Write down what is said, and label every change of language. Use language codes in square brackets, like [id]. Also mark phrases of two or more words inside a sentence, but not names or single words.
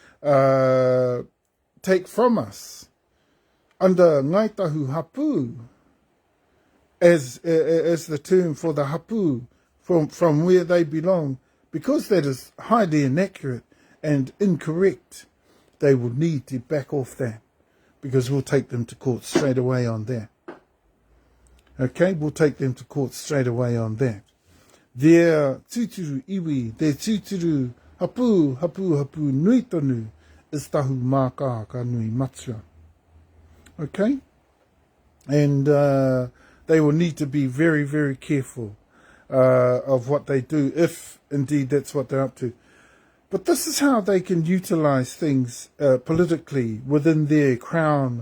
[en] take from us under Ngai Tahu Hapu as the term for the Hapu from where they belong, because that is highly inaccurate and incorrect, they will need to back off that, because we'll take them to court straight away on that. Okay, we'll take them to court straight away on that. Their [mi] tuturu iwi, [en] their [mi] tuturu hapu nui tonu [en] is Tahumaakaakanuimatua. Okay? And they will need to be very, very careful of what they do, if indeed that's what they're up to. But this is how they can utilize things politically within their crown.